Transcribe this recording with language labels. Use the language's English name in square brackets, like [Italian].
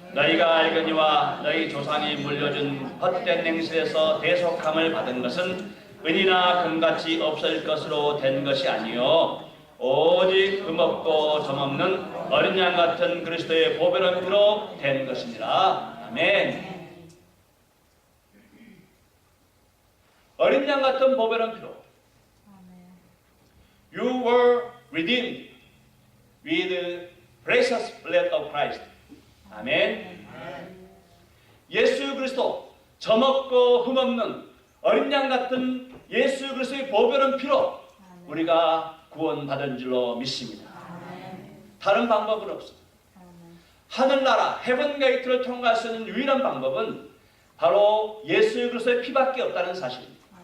[Korean] 너희가 알거니와 너희 조상이 물려준 헛된 행실에서 대속함을 받은 것은 은이나 금같이 없어질 것으로 된 것이 아니요 오직 금없고 점없는 어린 양 같은 그리스도의 보배로운 피로 된 것이니라. 아멘. 어린 양 같은 보배로운 피로. [English] You were redeemed with the precious blood of Christ. [Korean] 아멘. 예수 그리스도 점없고 흠없는 어린 양 같은 예수 그리스도의 보배로운 피로 우리가 구원받은 줄로 믿습니다. 다른 방법은 없습니다. 하늘나라 헤븐 게이트를 통과할 수 있는 유일한 방법은 바로 예수 그리스도의 피밖에 없다는 사실입니다.